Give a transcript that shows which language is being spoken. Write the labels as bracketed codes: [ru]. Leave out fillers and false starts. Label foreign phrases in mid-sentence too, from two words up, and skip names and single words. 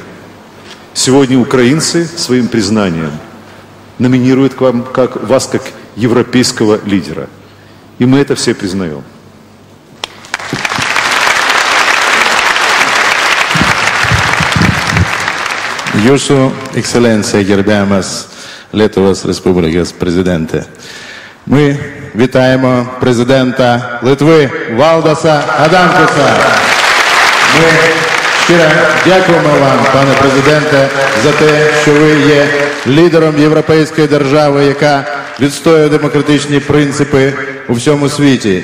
[ru] Сегодня украинцы своим признанием номинируют вас как европейского лидера. И мы это все признаем. [lt] Jūsu ekscelencija, gerbiamas Lietuvos Respublikos prezidente. [uk] Ми вітаємо президента Литви Валдаса Адамкуса. Ми щиро дякуємо вам, пане президенте, за те, що ви є лідером європейської держави, яка відстоює демократичні принципи у всьому світі.